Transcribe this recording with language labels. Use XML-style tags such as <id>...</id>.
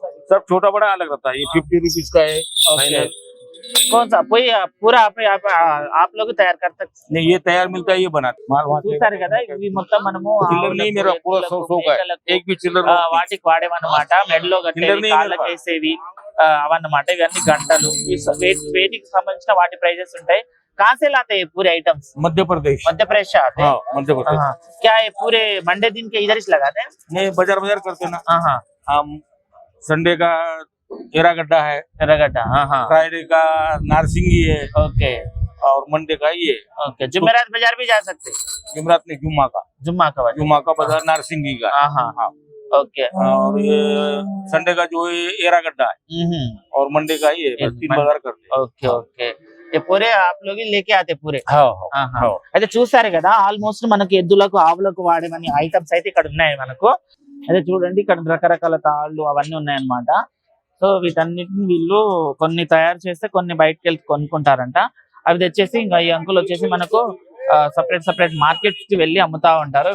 <hi>सब छोटा बड़ा अलग रहता है। ये 50 रुपीज का है। ओके, कौन सा कोई पूरा आप लोग तैयार करते? नहीं, ये तैयार मिलता है, ये बनाते माल वहाँ से।</hi> <te>చూసారు కదా, ఇవి మొత్తం మనము చిల్లర</te> <hi>नहीं मेरा पूरा 100 का है। एक भी चिल्लर नहीं।</hi> <te>వాటికి వాడేవన్నమాట. మెడలో కట్టేవి, కాళ్ళకి వేసేవి అవన్నమాట. ఇవన్నీ గంటలు వేటికి సంబంధించిన వాటి ప్రైజెస్ ఉంటాయి.</te> <hi>कहाँ से लाते हैं पूरे आइटम्स? मध्य प्रदेश से आते हैं। मध्य प्रदेश। क्या है पूरे मंडे दिन के इधर ही लगाते हैं? नहीं, बाजार करते हैं ना। हम संडे का एरागड्ढा है, फ्राइडे का नारसिंगी है। ओके, और मंडे का ये। ओके, जुमेरात बाजार भी जा सकते हैं? जुमेरात नहीं, जुम्मा का बाजार नारसिंगी का। ओके, और ये संडे का जो है एरागड्ढा है, और मंडे का ये 3 बाजार करते हैं।</hi> <te>ఓకే ఓకే,</te> <hi>ये पूरे आप लोग ही लेके आते पूरे?</hi> <te>అయితే చూసారు కదా, ఆల్మోస్ట్ మనకి ఎద్దులకు ఆవులకు వాడేమని ఐటమ్స్ అయితే ఇక్కడ ఉన్నాయి మనకు. అయితే చూడండి ఇక్కడ రకరకాల తాళ్ళు అవన్నీ ఉన్నాయన్నమాట. సో వీటన్నిటిని వీళ్ళు కొన్ని తయారు చేస్తే కొన్ని బయటకు వెళ్ళి కొనుక్కుంటారంట. అవి తెచ్చేసి ఇంకా ఈ అంకుల్ వచ్చేసి మనకు సపరేట్ మార్కెట్స్ కి వెళ్ళి అమ్ముతా ఉంటారు.</te>